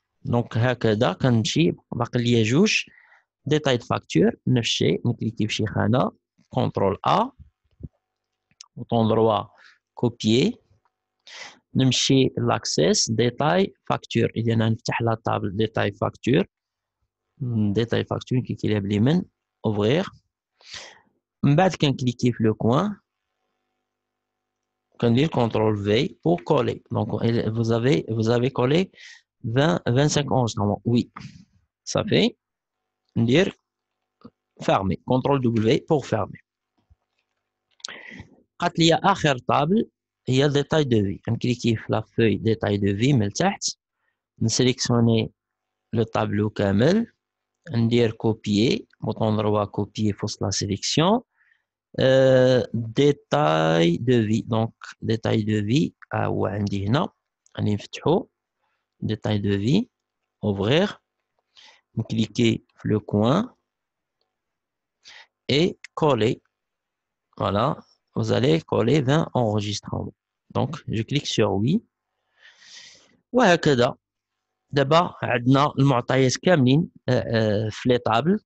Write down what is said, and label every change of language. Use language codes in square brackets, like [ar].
[ar] دونك هكذا كنمشي باقي ليا جوج ديتاي د فاكتور نفس الشيء نكليكي في شي خانه كونترول ا بوطون دروا كوبيي نمشي لاكسيس ديتاي فاكتور. اذا نفتح لا طابل ديتاي فاكتور نكليكي عليها باليمين اوفغيغ من بعد كنكليكي في لو كوان كندير كونترول في [fr] pour coller. Donc vous avez collé 25 11 normalement. Oui, ça fait ندير fermer كونترول W pour fermer. [ar] بقات ليا اخر طابل هي ديتاي دو في نكليكي في لا فوي ديتاي دو في من تحت نسيليكسيوني لو طابلو كامل ندير كوبيي بوطون دروا كوبيي في وسط لا سيليكسيون ديتاي دو في. دونك ديتاي دو في هو عندي هنا غادي نفتحو ديتاي دو في اوفغيغ نكليكي في لو كوان اي كولي. [fr] Voilà, vous allez coller 20 enregistrements. Donc, je clique sur oui. [ar] وهكذا دابا عندنا المعطيات كاملين في لي طابل.